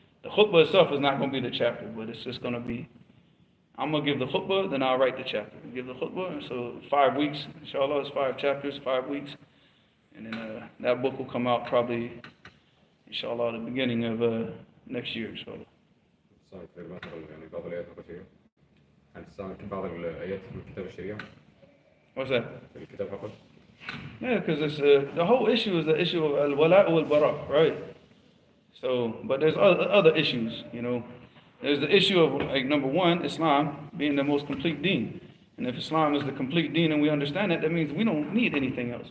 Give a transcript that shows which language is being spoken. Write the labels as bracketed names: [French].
[English] The khutbah itself is not going to be the chapter, but it's just going to be, I'm going to give the khutbah, then I'll write the chapter. Give the khutbah, so 5 weeks, inshallah, it's 5 chapters, 5 weeks. And then that book will come out probably, inshallah, at the beginning of next year, inshallah. [Arabic] تستعمل في مثلا يعني بعض الآيات البشرية؟ هل تستعمل بعض الآيات في الكتاب الشريعة؟ [English] What's that? [Arabic] في الكتاب فقط؟ [English] Yeah, because it's the whole issue is the issue of al-wala' wal-bara, right? So, but there's other issues, There's the issue of, like, number one, Islam being the most complete deen. And if Islam is the complete deen and we understand that means we don't need anything else.